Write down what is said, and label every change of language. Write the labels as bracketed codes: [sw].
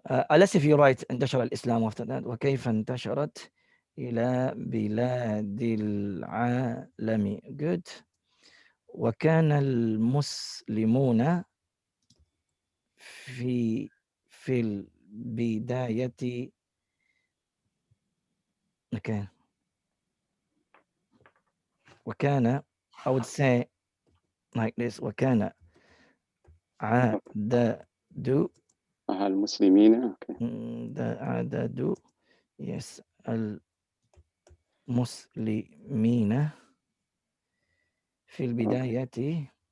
[en] Unless if you write انتشر الإسلام after that. وكيف انتشرت [ar] إلى بلاد العالم. Good. وكان المسلمون في البداية okay. [en] وكان I would say like this وكان عدد [ar] المسلمين. Okay. عدد yes المسلمين في البداية